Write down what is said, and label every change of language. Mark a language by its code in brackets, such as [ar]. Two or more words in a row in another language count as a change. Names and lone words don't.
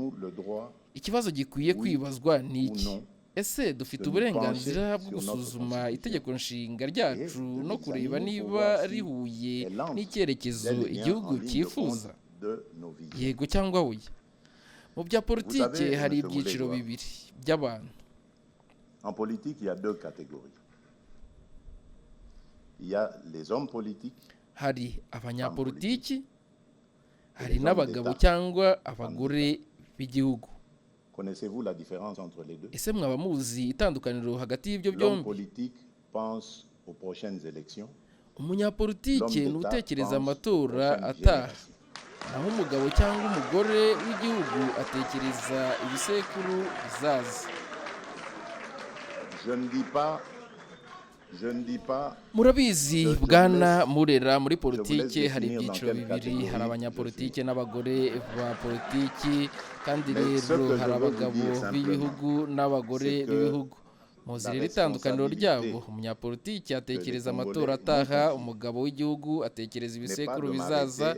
[rw] Ikibazo gikwiye kwibazwa ni iki: ese dufite uburenganzira bwo gusuzuma itegeko nshinga ryacu no kureba niba rihuye n'icyerekezo igihugu cyifuza? Yego cyangwa oya? Mu bya politike hari ibyiciro bibiri by'abantu. [fr] En politique, il y a deux catégories. Il y a les hommes politiques. [rw] Hari abanyapolitiki, hari n'abagabo cyangwa abagore b'igihugu. [fr] Connaissez-vous la différence entre les deux? [rw] Ese mwaba muzi itandukaniro hagati y'ibyo [fr] L'homme [rw] byombi? [fr] politique pense aux prochaines élections. [rw] Umunyapolitike ni utekereza amatora ataha, naho umugabo cyangwa umugore w'igihugu atekereza ibisekuru bizaza. [fr] Je ne dis pas [rw] Murabizi bwana Murera, muri politike hari ibyiciro bibiri, hari abanyapolitike n'abagore ba politiki, kandi rero hari abagabo b'ibihugu n'abagore b'ibihugu. Muzi rero itandukaniro ryabo. Umunyapolitiki atekereza amatora ataha, umugabo w'igihugu atekereza ibisekuru bizaza.